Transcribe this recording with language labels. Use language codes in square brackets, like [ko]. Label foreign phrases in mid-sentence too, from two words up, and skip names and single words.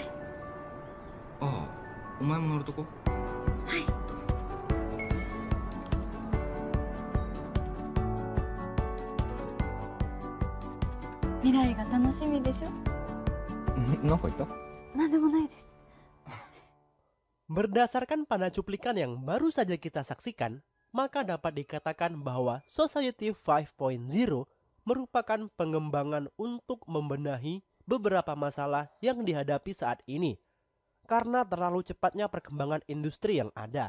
[ja] ああ、お前も乗るとこ？はい。未来が楽しみでしょ。なんか言った？なんでもないです。 [id] Berdasarkan pada cuplikan yang baru saja kita saksikan, maka dapat dikatakan bahwa Society 5.0 merupakan pengembangan untuk membenahi beberapa masalah yang dihadapi saat ini karena terlalu cepatnya perkembangan industri yang ada.